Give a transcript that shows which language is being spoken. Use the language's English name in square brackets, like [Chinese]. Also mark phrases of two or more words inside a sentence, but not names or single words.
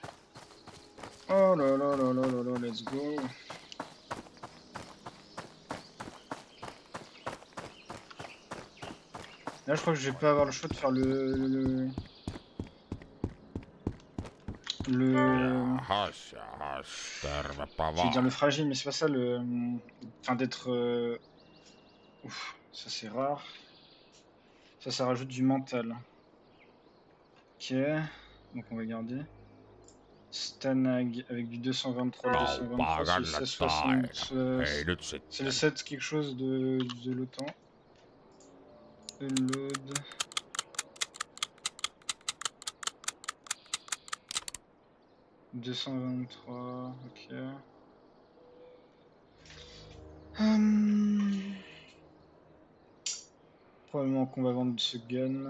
[French] Oh là là là là là là, [English] let's go! [French] Là, je crois que je vais pas avoir le choix de faire le... [Finnish] Jahas, tervepä [French] J'allais dire le [Finnish] vaan. [French] fragile, mais c'est pas ça le... Enfin, d'être... Ouf, ça c'est rare. Ça rajoute du mental. Ok, donc on va garder. Stanag avec du 223, le 223, [Finnish] Kauppaa [French] c'est le [Finnish] kannattaa 1660. aina. Ei nyt [French] C'est le [Finnish] sitten. [French] 7 quelque chose de l'OTAN. Load. « 223, ok. Probablement qu'on va vendre ce gun.